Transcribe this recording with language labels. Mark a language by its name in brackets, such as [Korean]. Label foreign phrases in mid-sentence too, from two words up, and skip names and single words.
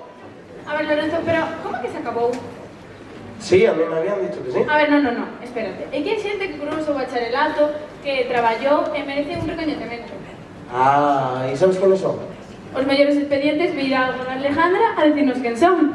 [Spanish] A ver, Lorenzo, pero ¿cómo que se acabou? Sí, a mí me habían dicho que sí. A ver, no, espérate. [Galician] É que hai xente que curou o bacharelato, que traballou e merece un recoñecemento. [Spanish] Ah, ¿y sabes quiénes son? [Galician] Os mellores expedientes virá con Alejandra a decirnos quen son.